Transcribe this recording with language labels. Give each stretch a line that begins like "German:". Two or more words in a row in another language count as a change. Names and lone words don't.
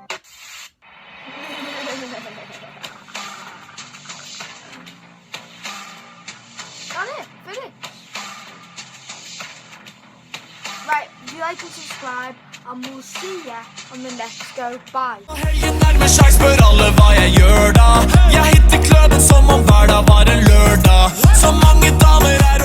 English: Finish. Right, if you like and subscribe, and we'll see ya on the next go. Bye.
Norwegian: Helgen nærmer seg, spør alle hva jeg gjør da. Jeg hitter kløden som om hverdag var en lørdag. Så mange damer